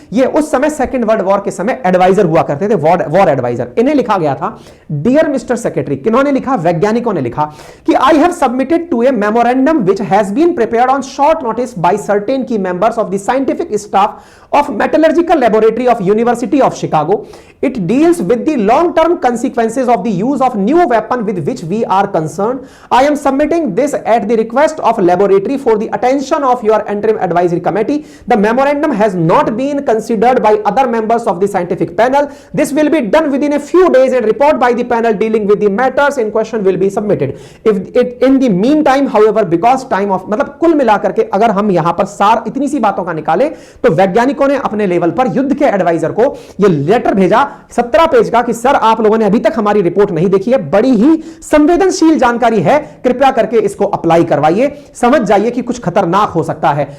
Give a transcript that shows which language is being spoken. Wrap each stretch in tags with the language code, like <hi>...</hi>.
<hi>ये उस समय सेकंड वर्ल्ड वॉर के समय एडवाइजर हुआ करते थे, वॉर एडवाइजर। इन्हें लिखा गया था डियर मिस्टर सेक्रेटरी। किन्होंने लिखा? वैज्ञानिकों ने लिखा कि</hi> <en>I have submitted to a memorandum which has been prepared on short notice by certain की members of the scientific staff of metallurgical laboratory of University of Chicago. It deals with the long-term consequences of the use of new weapon with which we are concerned. I am submitting this at the request of laboratory for the attention of your interim advisory committee. The memorandum has not been considered by other members of the scientific panel. This will be done within a few days and report by the panel dealing with the matters in question will be submitted. If it in the meantime, however, because time of,</en> <hi>मतलब कुल मिलाकर के अगर हम यहां पर सार इतनी सी बातों का निकाले तो वैज्ञानिकों ने अपने लेवल पर युद्ध के एडवाइजर को यह लेटर भेजा 17 पेज का कि सर आप लोगों ने अभी तक हमारी रिपोर्ट नहीं देखी है, बड़ी ही संवेदनशील जानकारी है, कृपया करके इसको अप्लाई करवाइए, समझ जाइए कि कुछ खतरनाक हो सकता है।</hi>